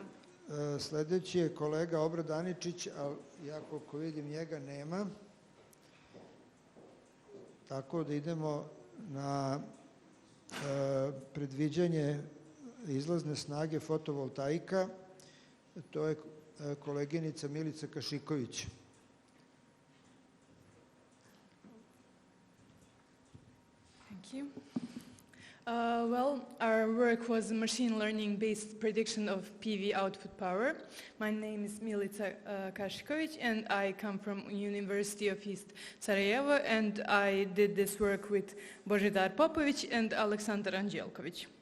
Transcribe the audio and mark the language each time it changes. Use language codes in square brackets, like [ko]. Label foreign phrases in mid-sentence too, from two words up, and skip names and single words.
[sr] Sledeći je kolega Obrad Aničić, ali ja koliko vidim njega nema. Tako da idemo na predviđanje izlazne snage fotovoltaika. To je koleginica Milica Kašiković. [en] Thank you. Well, our work was machine learning-based prediction of PV output power. My name is Milica Kašiković, and I come from University of East Sarajevo, and I did this work with Božidar Popović and Aleksandar Anđelković.